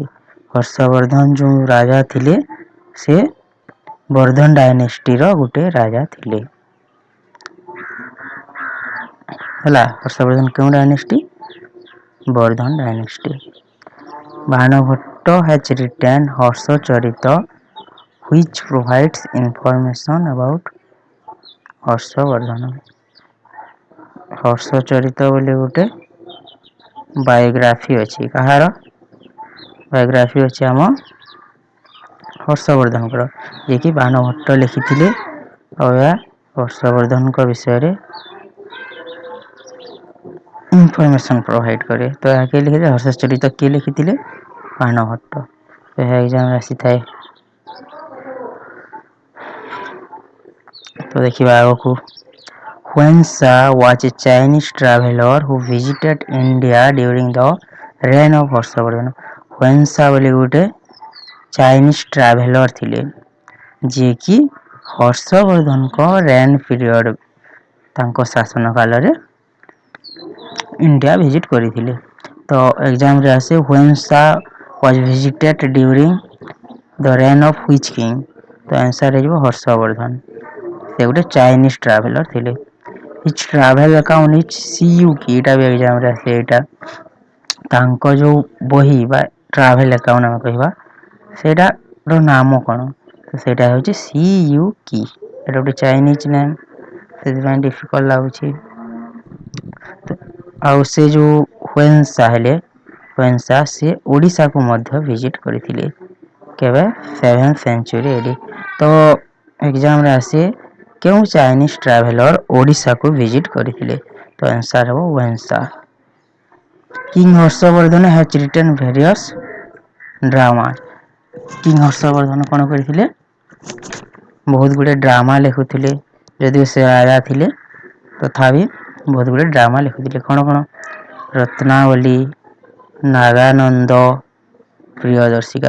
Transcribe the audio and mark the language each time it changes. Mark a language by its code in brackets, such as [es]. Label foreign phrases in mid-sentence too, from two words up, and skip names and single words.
[or] ହର୍ଷବର୍ଦ୍ଧନ ଯେଉଁ ରାଜା ଥିଲେ ସେ ବର୍ଦ୍ଧନ ଡାଇନେଷ୍ଟିର ଗୋଟେ ରାଜା ଥିଲେ ହେଲା। ହର୍ଷବର୍ଦ୍ଧନ କେଉଁ ଡାଇନେଷ୍ଟି? ବର୍ଦ୍ଧନ ଡାଇନେଷ୍ଟି। [en] ବାଣଭଟ୍ଟ has written ହର୍ଷଚରିତ which provides information about ହର୍ଷବର୍ଦ୍ଧନ। [or] ହର୍ଷଚରିତ ବୋଲି ଗୋଟେ ବାୟୋଗ୍ରାଫି ଅଛି। କାହାର ବାୟୋଗ୍ରାଫି ଅଛି? ଆମ ହର୍ଷବର୍ଦ୍ଧନଙ୍କର, ଯିଏକି ବାଣଭଟ୍ଟ ଲେଖିଥିଲେ। ଆଉ ଏହା ହର୍ଷବର୍ଦ୍ଧନଙ୍କ ବିଷୟରେ [en] information provide [or] କରେ। ତ ଏହା କିଏ ଲେଖିଥିଲେ? ହର୍ଷଚରିତ କିଏ ଲେଖିଥିଲେ? ବାଣଭଟ୍ଟ। ଏହା ଏକ୍ଜାମରେ ଆସିଥାଏ। ତ ଦେଖିବା ଆଗକୁ। [en] Huansa was a Chinese traveler who visited India during the reign of ହର୍ଷବର୍ଦ୍ଧନ। [or] ହୁଏନ୍ସା ବୋଲି ଗୋଟେ [en] Chinese traveler [or] ଥିଲେ, ଯିଏକି ହର୍ଷବର୍ଦ୍ଧନଙ୍କ [en] reign period, [or] ତାଙ୍କ ଶାସନ କାଳରେ ଇଣ୍ଡିଆ ଭିଜିଟ୍ କରିଥିଲେ। ତ ଏକ୍ଜାମରେ ଆସେ [en] ହୁଏନ୍ସା was visited during the reign of which king? [or] ତ ଆନ୍ସର ହେଇଯିବ ହର୍ଷବର୍ଦ୍ଧନ। ସେ ଗୋଟେ [en] Chinese traveler [or] ଥିଲେ। [en] His travel account is CUK। [or] ଏଇଟା ବି ଏକ୍ଜାମରେ ଆସେ। ଏଇଟା ତାଙ୍କ ଯେଉଁ ବହି ବା [en] travel account [or] ଆମେ କହିବା, ସେଇଟାର ନାମ କ'ଣ? ତ ସେଇଟା ହେଉଛି CUK। ଏଇଟା ଗୋଟେ [en] Chinese name, [or] ସେଥିପାଇଁ ଡିଫିକଲ୍ଟ ଲାଗୁଛି। ଆଉ ସେ ଯେଉଁ ହୁଏନ୍ସା ହେଲେ, ହୁଏନ୍ସା ସେ ଓଡ଼ିଶାକୁ ମଧ୍ୟ ଭିଜିଟ୍ କରିଥିଲେ। [en] କେବେ? 7th century AD। [or] ତ ଏକ୍ଜାମରେ ଆସେ କେଉଁ [en] Chinese traveler [or] ଓଡ଼ିଶାକୁ ଭିଜିଟ୍ କରିଥିଲେ? ତ ଆନ୍ସର ହେବ [en] ହୁଏନ୍ସା। କିଙ୍ଗ ହର୍ଷବର୍ଦ୍ଧନ has written various ଡ୍ରାମା। [or] କିଙ୍ଗ ହର୍ଷବର୍ଦ୍ଧନ କ'ଣ କରିଥିଲେ? ବହୁତ ଗୁଡ଼ିଏ ଡ୍ରାମା ଲେଖୁଥିଲେ। ଯଦିଓ ସେ ରାଜା ଥିଲେ, ତଥାପି ବହୁତ ଗୁଡ଼ିଏ ଡ୍ରାମା ଲେଖୁଥିଲେ। କ'ଣ କ'ଣ? ରତ୍ନାବଳୀ, ନାଗାନନ୍ଦ, ପ୍ରିୟଦର୍ଶିକା।